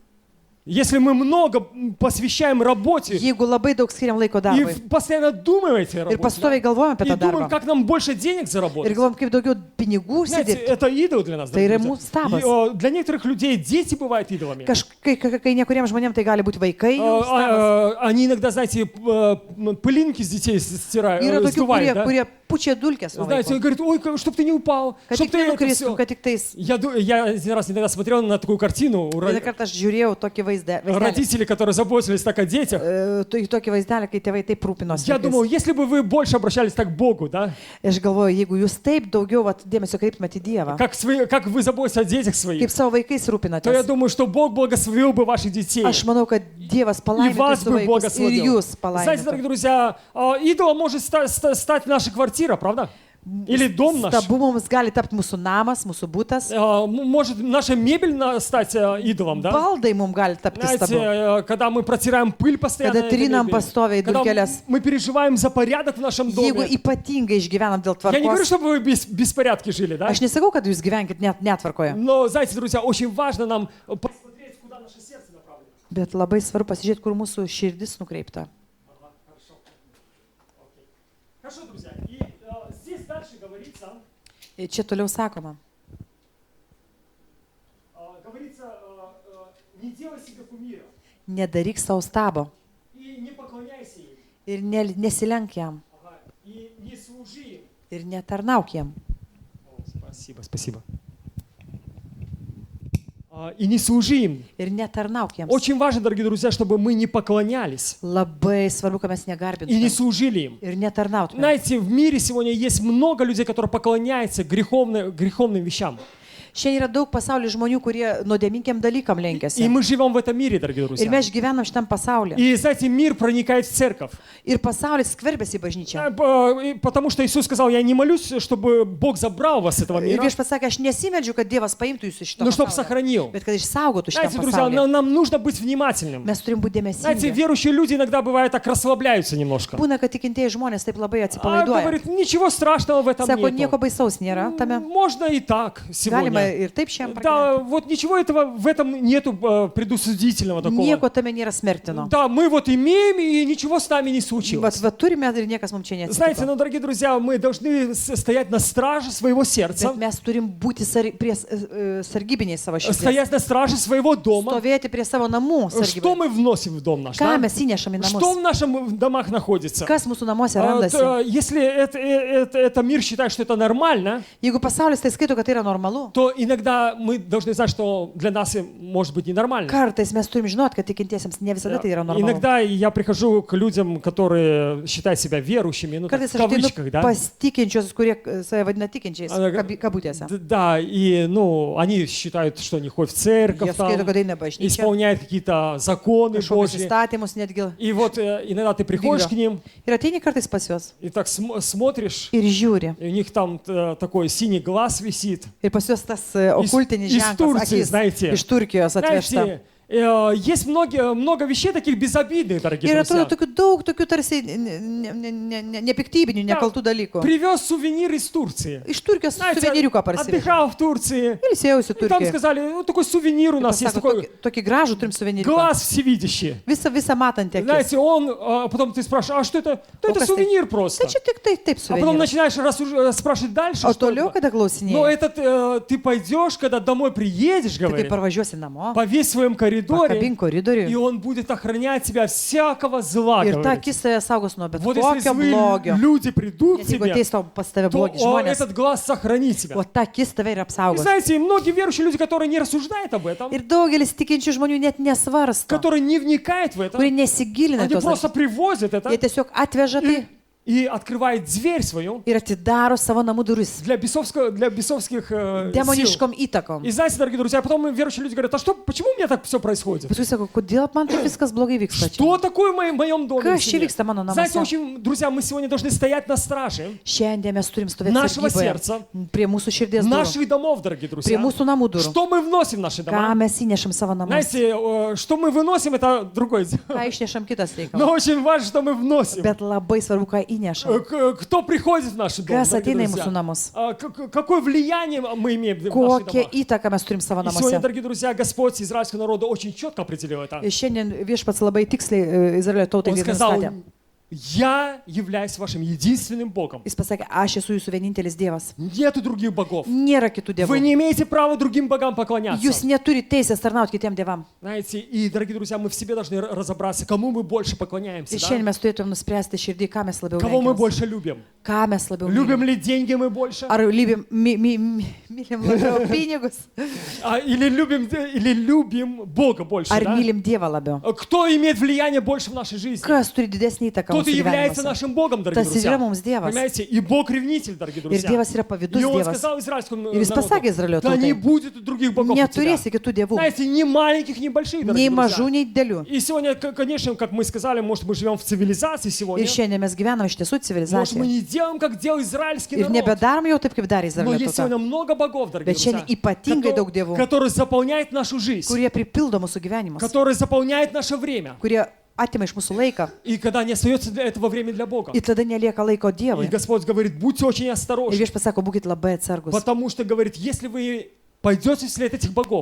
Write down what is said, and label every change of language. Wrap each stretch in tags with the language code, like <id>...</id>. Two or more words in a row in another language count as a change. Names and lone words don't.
<ru>Если мы много посвящаем работе</ru> <lt>Jeigu labai daug skiriam laiko</lt> <ru>и</ru> <lt>darbui</lt> <ru>постоянно думаем о этой</ru> <lt>ir</lt> <ru>работе,</ru> <lt>pastoviai galvojam apie</lt> <ru>и</ru> <lt>tą</lt> <ru>думаем,</ru> <lt>darbą</lt> <ru>как нам больше денег</ru> <lt>ir</lt> <ru>заработать,</ru> <lt>galvojam, kaip daugiau pinigų</lt> <ru>знаете,</ru> <lt>užsidirbti.</lt> <ru>это идол для нас.</ru> <lt>Tai yra</lt> <ru>дорогие</ru> <lt>mūsų</lt> <ru>друзья.</ru> <lt>stabas.</lt> <ru>И, для некоторых людей дети бывают идолами.</ru> <lt>Kai nekuriems žmonėms tai gali būti vaikai, jų stabas.</lt> <ru>Они иногда, знаете, пылинки с детей</ru> <lt>Yra</lt> <ru>стирают,</ru> <lt>tokių,</lt> <ru>сдувают, да?</ru> <lt>kurie pučia dulkes nuo</lt> <ru>Знаете, он</ru> <lt>vaiko.</lt> <ru>говорит, ой, чтоб ты не упал,</ru> <lt>Kad</lt> <ru>чтоб</ru> <lt>tik</lt> <ru>ты это</ru> <lt>nenukristum,</lt> <ru>всё.</ru> <lt>kad tik tais.</lt> <ru>Я один раз иногда смотрел на такую картину,</ru> <lt>Vieną kartą aš žiūrėjau tokį vaizdelį.</lt> <ru>родители, которые заботились так о детях.</ru> <lt>Tokį vaizdelį, kai tėvai taip rūpinosi.</lt> <ru>Я</ru> <lt>vaikais.</lt> <ru>думал, если бы вы больше обращались так к Богу, да,</ru> <lt>Aš galvoju, jeigu jūs taip daugiau dėmesio kreiptumėte į Dievą,</lt> <ru>как вы заботитесь о детях</ru> <lt>kaip</lt> <ru>своих,</ru> <lt>savo vaikais</lt> <ru>то я</ru> <lt>rūpinatės,</lt> <ru>думаю, что Бог благословил бы ваших детей.</ru> <lt>aš manau, kad Dievas</lt> <ru>И</ru> <lt>palaimintų</lt> <ru>вас</ru> <lt>jūsų</lt> <ru>бы</ru> <lt>vaikus ir</lt> <ru>благословил.</ru> <lt>jūs</lt> <ru>Знаете, дорогие</ru> <lt>palaimintų.</lt> <ru>друзья, идолом может стать наша квартира, правда? Или дом наш.</ru> <lt>Stabu mums gali tapti mūsų namas, mūsų būtas.</lt> <ru>Может наша мебель стать идолом, да?</ru> <lt>Baldai mums gali tapti stabu.</lt> <ru>Знаете, когда мы протираем пыль постоянно,</ru> <lt>Kada</lt> <ru>на этой</ru> <lt>trinam</lt> <ru>мебели,</ru> <lt>pastoviai</lt> <ru>когда</ru> <lt>dulkeles.</lt> <ru>мы переживаем за порядок в нашем</ru> <lt>Jeigu</lt> <ru>доме.</ru> <lt>ypatingai išgyvenam dėl</lt> <ru>Я не говорю,</ru> <lt>tvarkos,</lt> <ru>чтобы вы без беспорядке жили, да?</ru> <lt>aš nesakau, kad jūs gyvenkit net netvarkoje,</lt> <ru>Но, знаете, друзья, очень важно нам посмотреть, куда наше сердце направлено.</ru> <lt>bet labai svarbu pasižiūrėti, kur mūsų širdis nukreipta.</lt> <ru>Хорошо. Окей. Хорошо, друзья. И здесь дальше говорится,</ru> <lt>Ir čia toliau sakoma,</lt> <ru>не делай себе кумира</ru> <lt>nedaryk savo stabo</lt> <ru>и не поклоняйся им,</ru> <lt>ir nesilenk jam</lt> <ru>и не служи им.</ru> <lt>ir netarnauk jam.</lt> <ru>Спасибо. И не служи им.</ru> <lt>Ir netarnauk jiems.</lt> <ru>Очень важно, дорогие друзья, чтобы мы не поклонялись</ru> <lt>Labai svarbu, kad mes</lt> <ru>и не</ru> <lt>negarbintume</lt> <ru>служили им.</ru> <lt>ir netarnautume.</lt> <ru>Знаете, в мире сегодня есть много людей, которые поклоняются греховным вещам.</ru> <lt>Šiandien yra daug pasaulio žmonių, kurie nuodėminkiam dalykam</lt> <ru>И</ru> <lt>lenkiasi.</lt> <ru>мы живем в этом мире, дорогие</ru> <lt>Ir</lt> <ru>друзья.</ru> <lt>mes gyvenam šitam pasaulyje.</lt> <ru>И, знаете, мир проникает в церковь.</ru> <lt>Ir pasaulis skverbiasi į bažnyčią.</lt> <ru>Потому что Иисус сказал, я не молюсь, чтобы Бог забрал вас с этого</ru> <lt>Ir</lt> <ru>мира,</ru> <lt>viešpats sakė, aš nesimeldžiu, kad Dievas paimtų jūs iš šito</lt> <ru>но чтобы</ru> <lt>pasaulio,</lt> <ru>сохранил.</ru> <lt>bet kad išsaugotų šitą</lt> <ru>Знаете, друзья,</ru> <lt>pasaulį.</lt> <ru>нам нужно быть внимательным.</ru> <lt>Mes turim būti</lt> <ru>Знаете,</ru> <lt>dėmesingi.</lt> <ru>верующие люди иногда бывает так расслабляются немножко.</ru> <lt>Būna, kad tikintieji žmonės taip labai</lt> <ru>А</ru> <lt>atsipalaiduoja.</lt> <ru>говорит, ничего страшного в этом</ru> <lt>Sako,</lt> <ru>нет.</ru> <lt>nieko baisaus nėra tame.</lt> <ru>Можно и так сегодня.</ru> <lt>Galima ir taip šiam</lt> <ru>Да,</ru> <lt>pragyventi.</lt> <ru>вот ничего этого в этом нету предусудительного такого.</ru> <lt>Nieko tame nėra smertino.</lt> <ru>Да, мы вот имеем, и ничего с нами не</ru> <lt>Vat,</lt> <ru>случилось.</ru> <lt>vat turime ir niekas mums čia</lt> <ru>Знаете,</ru> <lt>neatsitiko.</lt> <ru>ну, дорогие друзья, мы должны стоять на страже своего сердца,</ru> <lt>Bet mes turim būti sargybiniai savo širdies.</lt> <ru>стоять на страже своего дома.</ru> <lt>Stovėti prie savo namų</lt> <ru>Что</ru> <lt>sargybiniai.</lt> <ru>мы вносим в дом наш?</ru> <lt>Ką</lt> <ru>Да?</ru> <lt>mes įnešam į</lt> <ru>Что</ru> <lt>namus?</lt> <ru>в наших домах находится?</ru> <lt>Kas mūsų namuose</lt> <ru>А,</ru> <lt>randasi?</lt> <ru>Если это мир считает, что это нормально,</ru> <lt>Jeigu pasaulis tai skaito, kad tai yra normalu,</lt> <ru>то иногда мы должны знать, что для нас может быть ненормально.</ru> <lt>kartais mes turim žinoti, kad tikintiesiems ne visada tai yra normalu.</lt> <ru>Иногда я прихожу к людям, которые считают себя верующими, ну, так,</ru> <lt>Kartais</lt> <ru>в</ru> <lt>aš</lt> <ru>кавычках,</ru> <lt>ateinu</lt> <ru>да?</ru> <lt>pas tikinčius, kurie save vadina tikinčiais,</lt> <ru>Она-</ru> <lt>kabutėse.</lt> <ru>Да, и, ну, они считают, что они ходят в церковь,</ru> <lt>Jie skaito,</lt> <ru>там,</ru> <lt>kad eina bažnyčia,</lt> <ru>исполняют какие-то законы</ru> <lt>kažkokius</lt> <ru>Божьи.</ru> <lt>įstatymus netgi.</lt> <ru>И вот иногда ты приходишь Вигра. к ним</ru> <lt>Ir ateini kartais pas juos</lt> <ru>и так смотришь,</ru> <lt>ir žiūri.</lt> <ru>и у них там такой синий глаз висит.</ru> <lt>Ir pas juos tas okultinis</lt> <ru>из</ru> <lt>ženklas,</lt> <ru>Turcijos,</ru> <lt>akis</lt> <ru>знаете.</ru> <lt>iš Turkijos atvežta.</lt> <ru>Знаете, есть много вещей таких безобидных, дорогие</ru> <lt>Ir atrodo</lt> <ru>друзья.</ru> <lt>daug tokių tarsi nepiktybinių,</lt> <ru>Да.</ru> <lt>nekaltų dalykų.</lt> <ru>Привез сувенир из Турции.</ru> <lt>Iš Turkijos</lt> <ru>Знаете,</ru> <lt>suveniriuką parsivežė.</lt> <ru>отдыхал в Турции.</ru> <lt>Ilsėjausi</lt> <ru>И там</ru> <lt>Turkijoje.</lt> <ru>сказали, ну такой сувенир у нас есть,</ru> <lt>Pasako,</lt> <ru>такой</ru> <lt>tokį gražų turim suveniriuką.</lt> <ru>глаз всевидящий.</ru> <lt>Visą matantį akis.</lt> <ru>Знаете, потом ты спрашиваешь, а что это? Да это</ru> <lt>kas tai?</lt> <ru>сувенир просто.</ru> <lt>Tai čia tik taip</lt> <ru>А потом</ru> <lt>suveniriukas.</lt> <ru>начинаешь спрашивать дальше,</ru> <lt>O</lt> <ru>что</ru> <lt>toliau,</lt> <ru>это.</ru> <lt>kada</lt> <ru>Но</ru> <lt>klausinėjai,</lt> <ru>этот ты пойдешь, когда домой приедешь,</ru> <lt>tai kai</lt> <ru>говорит,</ru> <lt>parvažiuosi namo,</lt> <ru>повесь в своем коридоре,</ru> <lt>pakabink koridorių</lt> <ru>и он будет охранять тебя всякого зла,</ru> <lt>ir ta</lt> <ru>говорит.</ru> <lt>akis tave saugos nuo bet</lt> <ru>Вот если</ru> <lt>kokio</lt> <ru>злые</ru> <lt>blogio.</lt> <ru>люди придут к</ru> <lt>Net jeigu</lt> <ru>тебе,</ru> <lt>ateis tau pas tave</lt> <ru>то</ru> <lt>blogi žmonės,</lt> <ru>этот глаз сохранит тебя.</ru> <lt>o ta akis tave ir</lt> <ru>И</ru> <lt>apsaugos.</lt> <ru>знаете, и многие верующие люди, которые не рассуждают об этом,</ru> <lt>Ir daugelis tikinčių žmonių net nesvarsto,</lt> <ru>которые не вникают в это,</ru> <lt>kurie nesigilina į</lt> <ru>они</ru> <lt>tos</lt> <ru>просто</ru> <lt>dalykus.</lt> <ru>привозят это</ru> <lt>Jie tiesiog atveža tai</lt> <ru>и открывают дверь свою</ru> <lt>ir atidaro savo namų duris</lt> <ru>для бесовских сил.</ru> <lt>demoniškom įtakom.</lt> <ru>И знаете, дорогие друзья, потом верующие люди говорят, а что, почему у меня так все происходит?</ru> <lt>Paskui sako, kodėl man taip viskas blogai vyksta čia?</lt> <ru>Что такое в моем доме?</ru> <lt>Kas</lt> <ru>в</ru> <lt>čia</lt> <ru>семье?</ru> <lt>vyksta mano</lt> <ru>Знаете,</ru> <lt>namuose?</lt> <ru>очень, друзья, мы сегодня должны стоять на страже</ru> <lt>Šiandien mes turim stovėti</lt> <ru>Našего</ru> <lt>sargyboje</lt> <ru>сердца,</ru> <lt>prie mūsų širdies durų,</lt> <ru>наших домов, дорогие</ru> <lt>prie</lt> <ru>друзья.</ru> <lt>mūsų namų durų.</lt> <ru>Что мы вносим в наши</ru> <lt>Ką</lt> <ru>дома?</ru> <lt>mes įnešam savo namus?</lt> <ru>Знаете, что мы выносим, это другое дело.</ru> <lt>Ką išnešam kitas reikalas.</lt> <ru>Но очень важно, что мы вносим.</ru> <lt>Bet labai svarbu, ką įnešam.</lt> <ru>Кто приходит в наши дома,</ru> <lt>Kas</lt> <ru>дорогие</ru> <lt>ateina į</lt> <ru>друзья?</ru> <lt>mūsų namus?</lt> <ru>Какое влияние мы имеем в наших</ru> <lt>Kokią</lt> <ru>домах?</ru> <lt>įtaką mes turim savo</lt> <ru>И сегодня,</ru> <lt>namuose?</lt> <ru>дорогие друзья, Господь израильского народа очень четко определил это.</ru> <lt>Ir šiandien viešpats labai tiksliai Izraelio tautai</lt> <ru>Он</ru> <lt>tai</lt> <ru>сказал,</ru> <lt>nustatė.</lt> <ru>я являюсь вашим единственным Богом.</ru> <lt>Jis pasakė, aš esu jūsų vienintelis Dievas.</lt> <ru>Нету других богов.</ru> <lt>Nėra kitų</lt> <ru>Вы</ru> <lt>dievų.</lt> <ru>не имеете права другим богам поклоняться.</ru> <lt>Jūs neturite teisės tarnauti kitiem dievam.</lt> <ru>Знаете, и, дорогие друзья, мы в себе должны разобраться, кому мы больше поклоняемся,</ru> <lt>Ir</lt> <ru>да?</ru> <lt>šiandien mes turėtume nuspręsti širdį, ką mes labiau</lt> <ru>Кого мы</ru> <lt>mėgstame.</lt> <ru>больше любим.</ru> <lt>Ką mes labiau</lt> <ru>Любим</ru> <lt>mylim.</lt> <ru>ли деньги мы больше?</ru> <lt>Ar mylim labiau pinigus?</lt> <ru>Или любим Бога больше,</ru> <lt>Ar</lt> <ru>да?</ru> <lt>mylim Dievą labiau?</lt> <ru>Кто имеет влияние больше в нашей жизни?</ru> <lt>Kas turi didesnį įtaką</lt> <ru>Тот и</ru> <lt>mūsų</lt> <ru>является</ru> <lt>gyvenimuose?</lt> <ru>нашим Богом, дорогие</ru> <lt>Tas ir</lt> <ru>друзья.</ru> <lt>yra mums Dievas.</lt> <ru>Понимаете? И Бог ревнитель, дорогие</ru> <lt>Ir</lt> <ru>друзья.</ru> <lt>Dievas yra pavydus</lt> <ru>И Он</ru> <lt>Dievas.</lt> <ru>сказал израильскому</ru> <lt>Ir jis pasakė Izraelio</lt> <ru>да не</ru> <lt>tautai,</lt> <ru>будет других богов у тебя.</ru> <lt>neturėsi kitų dievų.</lt> <ru>Знаете, ни маленьких, ни больших,</ru> <lt>Nei</lt> <ru>дорогие</ru> <lt>mažų,</lt> <ru>друзья.</ru> <lt>nei didelių.</lt> <ru>И сегодня, конечно, как мы сказали, может, мы живем в цивилизации сегодня.</ru> <lt>Ir šiandien mes gyvename iš tiesų</lt> <ru>Может, мы</ru> <lt>civilizacijoje.</lt> <ru>не делаем, как делал израильский</ru> <lt>Ir</lt> <ru>народ.</ru> <lt>nebedarom jau taip, kaip darė</lt> <ru>Но</ru> <lt>Izraelio</lt> <ru>есть</ru> <lt>tauta,</lt> <ru>сегодня много богов, дорогие</ru> <lt>Bet šiandien</lt> <ru>друзья,</ru> <lt>ypatingai daug dievų,</lt> <ru>которые заполняют нашу жизнь,</ru> <lt>kurie pripildo mūsų gyvenimus,</lt> <ru>которые заполняют наше время.</ru> <lt>kurie atima iš mūsų laiką</lt> <ru>И когда не остается для этого времени для Бога.</ru> <lt>ir tada nelieka laiko</lt> <ru>И</ru> <lt>Dievui.</lt> <ru>Господь говорит, будьте очень</ru> <lt>Ir</lt> <ru>осторожны,</ru> <lt>viešpats sako, būkite labai atsargus.</lt> <ru>потому что, говорит, если вы пойдете вслед этих богов.</ru>